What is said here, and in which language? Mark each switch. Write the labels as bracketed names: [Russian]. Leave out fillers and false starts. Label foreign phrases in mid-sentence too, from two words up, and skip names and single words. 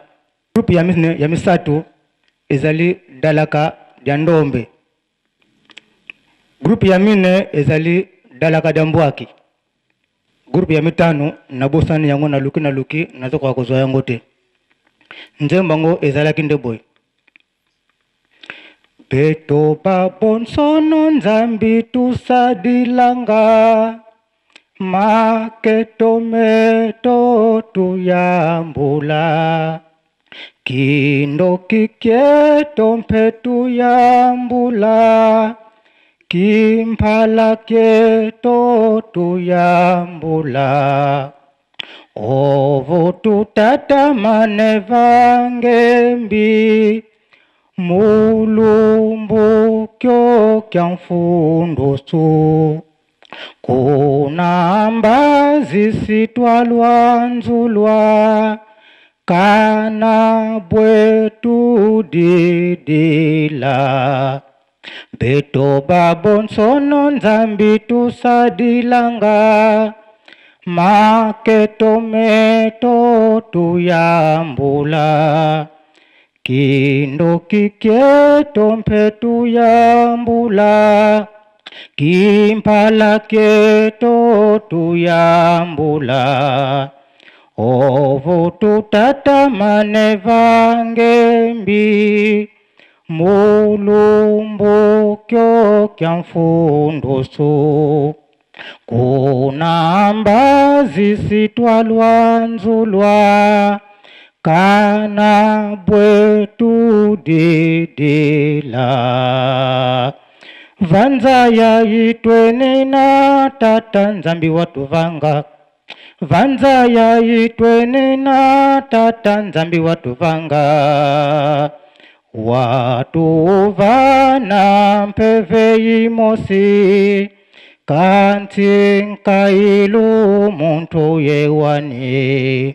[Lingala] Groupe ya misatu ezali Dalaka ya Ndombe. Groupe ya mine ezali Dalaka ya Mbwaki. Groupe ya mitano nabosani yango na luki nazokoka kozwa yango te. Nzembo yango ezalaki nde boye: [Kongo] Beto babonsono nzambi tusadilanga, maketo meto tuyambula, kindo kikieto mpe tuyambula, kimpala kieto tuyambula. Ovo tutatamane vangembi, mulumbu kyo kya mfundusu, kuna mbazi sitwalwa nzulwa, kana bwetu didila. Beto babonsono nzambi tusadilanga, maketo meto tuyambula, kindo kikieto mpe tuyambula, kimpala kieto tuyambula. Ovo tutatamane vangembi, mulumbu kyo kya mfundusu, kuna mbazi sitwalwa nzulwa, kana bwetu didila. Vanza ya itweni na tata nzambi watu vanga, vanza ya itweni na tata nzambi watu vanga, watu vana mpeve imosi, kanti nkailu muntu yewani.